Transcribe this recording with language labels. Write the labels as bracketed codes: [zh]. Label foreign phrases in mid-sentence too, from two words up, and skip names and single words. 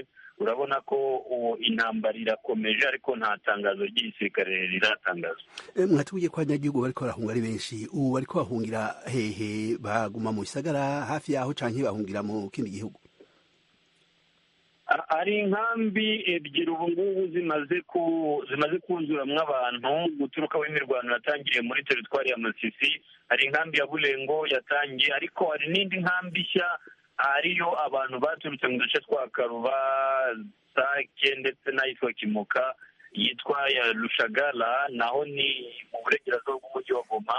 [rn] Urabona ko intambara irakomeje, ariko nta tangazo ry'igisirikare riratangazwa. Mwatubwiye ko abanyagihugu bariko barahunga ari benshi. Ubu bariko bahungira hehe? Baguma mu gisagara hafi yaho canke bahungira mu kindi gihugu? [rw] Hari inkambi ebyiri ubu ngubu zimaze kuzuramwo abantu guturuka w'imirwano yatangiriye muri teritwari ya Masisi. Hari inkambi ya Bulengo yatangiye, ariko hari n'indi nkambi nshya ariyo abantu baturutse mu duce twa Karuba, Sake ndetse n'ahitwa Kimoka, yitwa ya Rushagara, naho ni mu burengerazuba bw'umujyi wa Goma.